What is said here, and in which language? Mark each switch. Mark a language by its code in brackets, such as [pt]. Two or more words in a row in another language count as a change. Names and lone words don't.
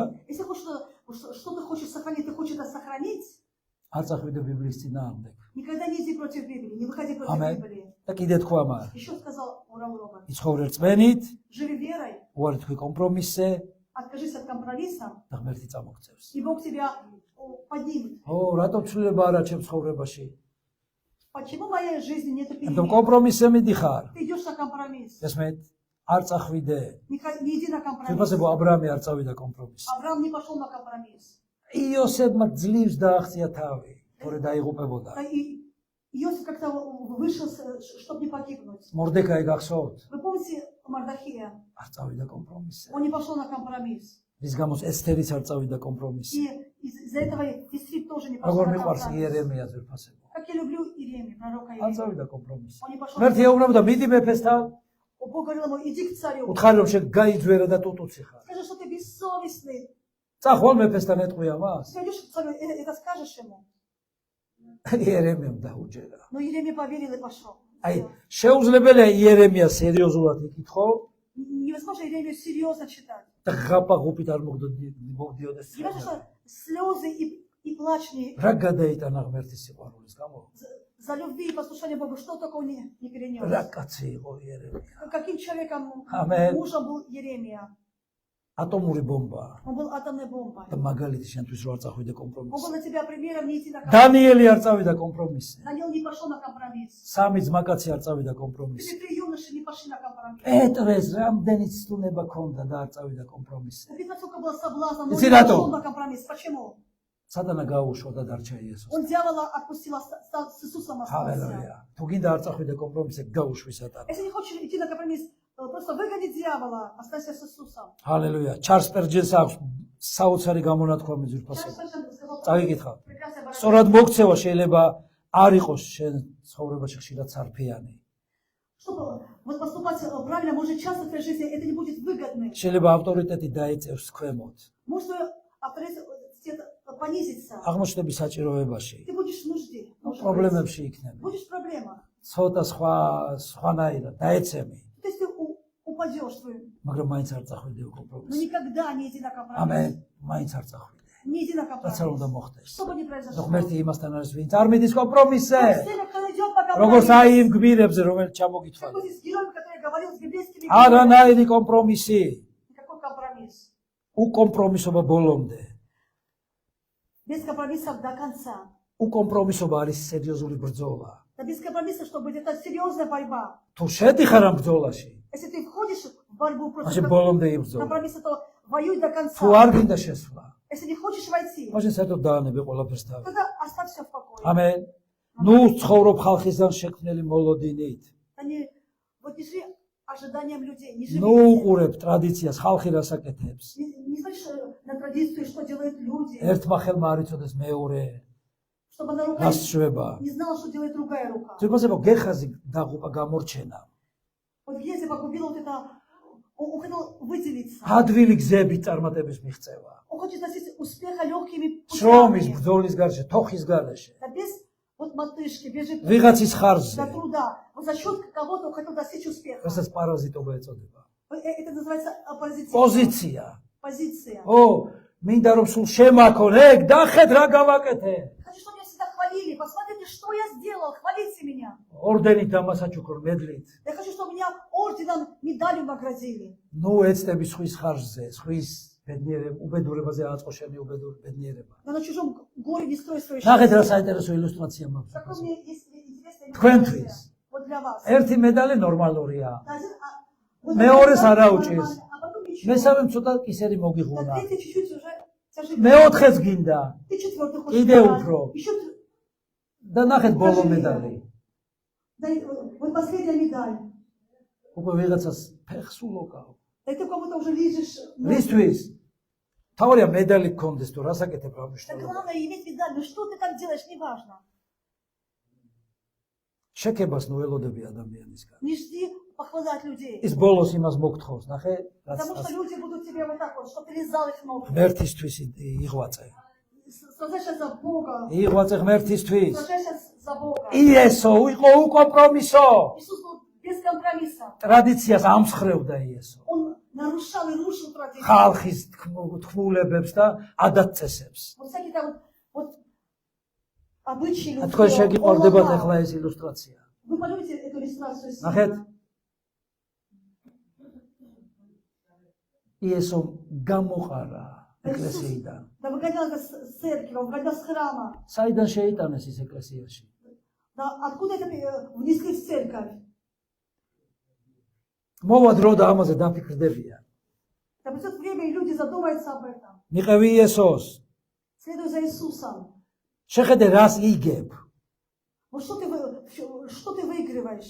[ru] Если хочешь, что ты хочешь сохранить, ты хочешь это сохранить, [ka] არ წახვიდე ბიბლიის წინააღმდეგ. [ru] никогда не иди против Библии, не выходи против [ka] ამენ. [ru] Библии. [ka] და კიდე თქვა მარ, [ru] Еще сказал Орел Робертс. [ka] იცხოვრე რწმენით, [ru] Живи верой, [ka] უარი თქვი კომპრომისზე [ru] откажись от компромисса, [ka] და ღმერთი წამოგწევს. [ru] и Бог тебя поднимет. [ka] ო, რატო ცვლილება არა ჩემს ცხოვრებაში? [ru] Почему в моей жизни нет [ka] ამიტომ [ru] перемен? [ka] კომპრომისზე მიდიხარ. [ru] Ты идешь на компромисс. [ka] ესმეთ, არ წახვიდე. [ru] Не иди на компромисс. [ka] ძვირფასებო აბრაამი არ წავიდა კომპრომისს. [ru] Авраам не пошел на компромисс. [ka] იოსებმა ძლივს დააღწია თავი, თორე დაიღუპებოდა. [ru] И Иосиф как-то вышел, чтобы не погибнуть. [ka] მორდეკაი გახსოვთ? [ru] Вы помните Мардахея? [ka] არ წავიდა კომპრომისზე. [ru] Он не пошел на компромисс. [ka] რის გამოც ესთერიც არ წავიდა კომპრომისზე. [ru] И из-за этого Исрит тоже не пошел [ka] როგორ [ru] на [ka] მიყვარს [ru] компромисс. [ka] იერემია ძვირფასებო. [ru] Как я люблю Иеремию, пророка [ka] არ [ru] Иеремию. [ka] წავიდა კომპრომისზე. [ru] Он не пошел [ka] მერტი [ru] на [ka] ეუბნებოდა მიდი მეფესთან, [ru] Бог говорил ему, иди к царю. [ka] უთხარი რომ შენ გაიძვერა და ტუტუცი ხარ. [ru] Скажи, что ты бессовестный. [ka] წახვალ მეფესთან ეტყვია მას. [ru] Ты идешь к царю, это скажешь ему. [ka] იერემიამ დაუჯერა. [ru] Но Иеремия поверил и пошел. [ka] აი, შეუძლებელია იერემია სერიოზულად იკითხო [ru] Невозможно Иеремию серьезно читать. [ka] და ღაპაღუპით არ მოგდიოდეს. [ru] Неважно, что слезы и плач [ka] რა გადაიტანა ღმერთის სიყვარულის გამო? [ru] за любви и послушание Богу, что такого не перенес. [ka] რა კაცი იყო იერემია? [ru] Каким человеком, Аминь. мужем был Иеремия? [ka] ატომური ბომბა [ru] Он был атомной бомбой. [ka] და მაგალითი შენთვის რო არ წახვიდე [ru] Он был [ka] კომპრომისზე. [ru] для тебя примером не идти на компромисс. [ka] დანიელი არ წავიდა კომპრომისზე. [ru] Даниил не пошел на компромисс. [ka] სამი ძმაკაცი არ წავიდა კომპრომისზე. [ru] Три юноши не пошли на компромисс. [ka] პეტრეს რამდენი ცდუნება ჰქონდა და არ წავიდა კომპრომისზე. [ru] У Петра сколько было соблазна, но он Иди не на то. пошел на компромисс. Почему? [ka] სატანა გაუშვა და დარჩა იესოს. Он дьявола отпустил, стал с Иисусом остался. ჰალელუია. თუ გინდა არ წახვიდე კომპრომისზე, გაუშვი სატანა. [ru] Если не хочешь идти на компромисс, просто выгони дьявола, останься с Иисусом. [ka] ჰალელუია. ჩარლს პერჯენს აქვს საოცარი გამონათქვამი ძვირფასები. წავიკითხავ. სწორად მოგცევა შეიძლება არ იყოს შენ ცხოვრებაში ხშირად სარფიანი. [ru] Чтобы вот поступать правильно, может часто в твоей жизни это не будет выгодным. [ka] შეიძლება ავტორიტეტი დაეწევს ქვემოთ. [ru] Может твой авторитет понизится. [ka] აღმოჩნდები საჭიროებაში. [ru] Ты будешь в нужде. [ka] პრობლემებში იქნები. [ru] Будешь в проблемах. [ka] ცოტა სხვანაირად დაეცემი, [ru] То есть ты упадешь, [ka] მაგრამ მაინც არ წახვიდე [ru] но [ka] კომპრომისზე. [ru] никогда не иди на компромисс. [ka] ამენ, მაინც არ წახვიდე. [ru] Не иди на [ka] რაც არ უნდა [ru] компромисс. [ka] მოხდეს. [ru] Что бы ни [ka] და [ru] произошло. [ka] ღმერთი იმასთან არის, ვინც არ მიდის კომპრომისზე. [ru] Все, кто идет на [ka] როგორც [ru] компромисс. [ka] აი იმ გმირებზე, რომელიც [ru] Как [ka] ჩამოგითვალე. [ru] вот с героем, который говорил с библейскими [ka] არანაირი კომპრომისი, [ru] Никакой компромисс. [ka] უკომპრომისობა ბოლომდე. [ru] Без компромиссов до конца. [ka] უკომპრომისობა არის სერიოზული ბრძოლა. [ru] Да без компромисса, чтобы это серьезная борьба. [ka] თუ შედიხარ ამ бრძოლაში, [ru] Если ты входишь в борьбу против [ka] მაშინ ბოლომდე იბრძოლ. [ru] компромисса, то воюй до конца. [ka] თუ არ გინდა შესვლა, [ru] Если не хочешь войти, [ka] მაშინ საერთოდ დაანებე ყველაფერს თავი. [ru] тогда оставь все в покое. [ka] ამენ. ნუ ცხოვრობ ხალხისგან შექმნილი მოლოდინით. [ru] Вот не живи ожиданием людей, не живи. [ka] ნუ უყურებ ტრადიციას, ხალხი რასაკეთებს. [ru] Не смотришь на традицию, что делают люди, [ka] ერთმა ხელმა არ იცოდეს მეორე, [ru] чтобы одна рука [ka] რას შვება. [ru] не знала, что делает другая рука. [ka] ძვირფასებო გეხაზი დაღუპა გამორჩენა. [ru] Вот Гези погубила вот это, он хотел выделиться. [ka] ადვილი გზები წარმატების მიღწევა. [ru] Он хочет носить успеха легкими [ka] შრომის, [ru] путями. [ka] ბრძოლის გარშე, თოხის გარეშე. [ru] Да без вот вот мартышки, бежит [ka] ვიღაცის ხარზე, [ru] до труда. Вот за счет кого-то хотел достичь успеха. [ka] რასაც პარაზიტობა ეწოდება. [ru] Это называется позиция. [ka] პოზიცია. [ru] Позиция. [ka] ო, მინდა რომ სულ შემაქონ, ეგ დახეთ რა გავაკეთე. [ru] Хочу, чтобы меня всегда хвалили. Посмотрите, что я сделал. Хвалите меня. [ka] ორდენით დამასაჩუქრ მედლით. [ru] Я хочу, чтобы меня орденом, медалью наградили. [ka] ნუ ეცდები სხვის ხარზე, სხვის უბედურებაზე აწყო შენი ბედნიერება. [ru] Но на чужом горе не строй свою [ka] ნახეთ რა [ru] счастье. [ka] საინტერესო ილუსტრაცია მაქვს. [ru] Какой мне есть интересная [ka] თქვენთვის. [ru] иллюстрация. Вот для вас. [ka] ერთი медали ნორმალურია. [ru] Вот [ka] მეორის [ru] это [ka] არა [ru] нормально, [ka] უჭირს. [ru] а потом ничего. [ka] მესამე ცოტა კისერი [ru] На [ka] მოგიღუნა. [ru] третий чуть-чуть уже тяжелее. [ka] მეოთხეც გინდა [ru] Ты четвертый хочешь. [ka] კიდე [ru] давать. [ka] უფრო. [ru] Еще [ka] და ნახეთ ბოლო медали. [ru] дай, вот последняя медаль. [ka] უკვე ვიღაცას ფეხს ულოკავ. [ru] Да ты кому-то уже лижешь. [ka] რისთვის? თავია медали გქონდეს თუ რასაკეთებ რა [ru] Да [ka] მნიშვნელობა. [ru] главное иметь медаль. Ну что ты там делаешь, неважно. [ka] შეკებას ნუ ელოდები ადამიანისგან. [ru] Не жди похвалы от людей. [ka] ის ბოლოს იმას მოგთხოვს, ნახე, რაც [ru] Потому что люди будут тебе вот так вот, что ты лизал их ногу. [ka] ღმერთისთვის იღვაწე. [ru] Сражайся за Бога. [ka] იღვაწე ღმერთისთვის. [ru] Сражайся за Бога. [ka] იესო იყო უკომპრომისო. [ru] Иисус был без компромисса. [ka] ტრადიციას ამსხრევდა იესო. [ru] Он нарушал и рушил традиции. [ka] ხალხის თქმულებებს და ადათ-წესებს. [ru] Вот всякие там вот обычаи людские. [ka] თქვენ [ru] он [ka] შეგიყვარდებათ [ru] ломал. [ka] ახლა ეს ილუსტრაცია. [ru] Вы полюбите эту иллюстрацию. [ka] ნახეთ. იესო გამოყარა ეკლესიიდან. [ru] Да выгонял это с церкви, он выгонял с храма. [ka] საიდან შეიტანეს ის ეკლესიაში? [ru] Да откуда это внесли в церковь? [ka] მოვა დრო და ამაზე დაფიქრდებიან. [ru] Да придет время, и люди задумаются об этом. [ka] მიყევი იესოს. [ru] Следуй за Иисусом. [ka] შეხედე რას იგებ. [ru] Вот что ты выигрываешь?